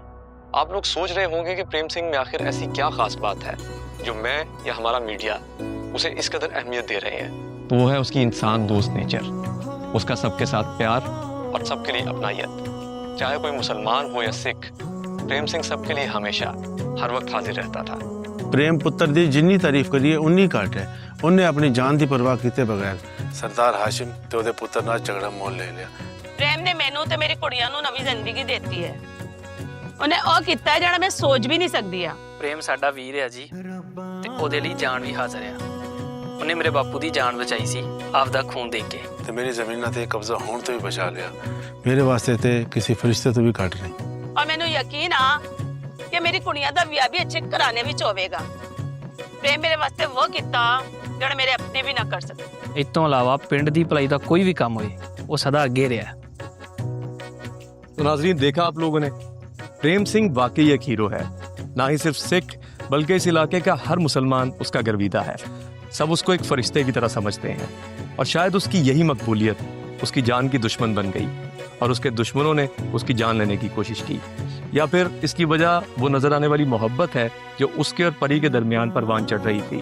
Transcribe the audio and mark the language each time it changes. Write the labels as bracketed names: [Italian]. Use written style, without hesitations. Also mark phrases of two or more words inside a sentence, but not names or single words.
[Urdu] آپ لوگ سوچ رہے ہوں گے کہ پریم سنگھ میں آخر ایسی کیا خاص بات ہے جو میں یا ہمارا میڈیا اسے اس قدر اہمیت دے رہے ہیں. تو وہ ہے اسکی انسان دوست نیچر، اسکا سبکے ساتھ پیار اور سبکے لیے اپنائیت. چاہے کوئی مسلمان ہو یا سکھ، پریم سنگھ سبکے لیے ہمیشہ ہر وقت حاضر رہتا تھا. [Punjabi] ਪ੍ਰੇਮ ਪੁੱਤਰ ਦੀ ਜਿੰਨੀ ਤਾਰੀਫ਼ ਕਰੀਏ ਉੰਨੀ ਘੱਟ ਹੈ। [Urdu] انہیں اپنی جان کی پرواہ کیے بغیر [Punjabi] ਸਰਦਾਰ ਹਾਸ਼ਿਮ ਤੇ ਓਦੇ ਪੁੱਤਰ ਨਾਲ ਝਗੜਾ ਮੋਲ ਲੇ ਲਿਆ। ਪ੍ਰੇਮ ਨੇ ਮੈਨੂੰ ਤੇ ਮੇਰੀ ਕੁੜੀਆਂ ਨੂੰ ਨਵੀ ਜ਼ਿੰਦਗੀ ਦੇਤੀ ਹੈ। उन्हें ਉਹ ਕੀਤਾ ਹੈ ਜਿਹੜਾ ਮੈਂ ਸੋਚ ਵੀ ਨਹੀਂ ਸਕਦੀ ਆ। ਪ੍ਰੇਮ ਸਾਡਾ ਵੀਰ ਹੈ ਜੀ, ਤੇ ਉਹਦੇ ਲਈ ਜਾਨ ਵੀ ਹਾਜ਼ਰ ਆ। ਉਹਨੇ ਮੇਰੇ ਬਾਪੂ ਦੀ ਜਾਨ ਬਚਾਈ ਸੀ ਆਪਦਾ ਖੂਨ ਦੇ ਕੇ। ਤੇ ਮੇਰੀ ਜ਼ਮੀਨਾਂ ਤੇ ਕਬਜ਼ਾ ਹੋਣ ਤੋਂ ਵੀ ਬਚਾ ਲਿਆ। ਮੇਰੇ ਵਾਸਤੇ ਤੇ ਕਿਸੇ ਫਰਿਸ਼ਤੇ ਤੋਂ ਵੀ ਘੱਟ ਨਹੀਂ। ਔਰ ਮੈਨੂੰ ਯਕੀਨ ਆ ਕਿ ਮੇਰੀ ਕੁੜੀਆਂ ਦਾ ਵਿਆਹ ਭੀ ਅੱਛੇ ਘਰਾਣੇ ਵਿਚ ਹੋਵੇਗਾ। ਪ੍ਰੇਮ ਮੇਰੇ ਵਾਸਤੇ ਵੋ ਕੀਤਾ ਜਿਹੜਾ ਮੇਰੇ ਅਪਨੇ ਭੀ ਨਾ ਕਰ ਸਕੇ। ਇਸ ਤੋਂ ਇਲਾਵਾ ਪਿੰਡ ਦੀ ਭਲਾਈ ਦਾ ਕੋਈ ਵੀ ਕੰਮ ਹੋਏ ਉਹ ਸਦਾ ਅੱਗੇ ਰਿਹਾ। [Urdu] تو ناظرین، دیکھا آپ لوگوں نے، پریم سنگھ واقعی ایک ہیرو ہے. نہ ہی صرف سکھ بلکہ اس علاقے کا ہر مسلمان اسکا گرویدہ ہے. سب اسکو ایک فرشتے کی طرح سمجھتے ہیں اور شاید اسکی یہی مقبولیت اسکی جان کی دشمن بن گئی اور اسکے دشمنوں نے اسکی جان لینے کی کوشش کی، یا پھر اسکی وجہ وہ نظر آنے والی محبت ہے جو اسکے اور پری کے درمیان پروان چڑھ رہی تھی.